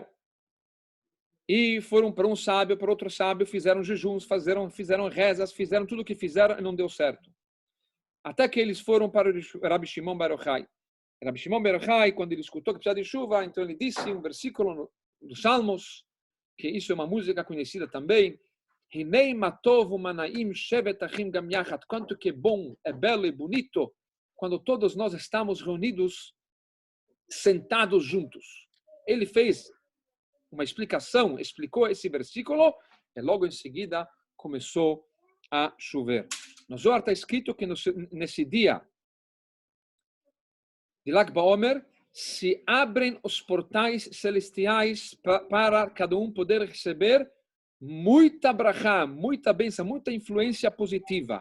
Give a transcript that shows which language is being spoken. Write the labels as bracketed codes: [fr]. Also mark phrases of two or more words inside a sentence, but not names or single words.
[pt] E foram para um sábio, para outro sábio, fizeram jejuns, fizeram rezas, fizeram tudo o que fizeram e não deu certo. Até que eles foram para o Rabi Shimon Bar Yochai. Rabi Shimon Bar Yochai, quando ele escutou que precisava de chuva, então ele disse um versículo dos Salmos, que isso é uma música conhecida também. [he] הנה מה טוב ומה נעים שבת אחים גם יחד. [pt] Quanto que é bom, é belo e bonito quando todos nós estamos reunidos, sentados juntos. Ele fez uma explicação, explicou esse versículo e logo em seguida começou a chover. No Zohar está escrito que nesse dia de Lag BaOmer se abrem os portais celestiais para cada um poder receber muita brachá, muita bênção, muita influência positiva.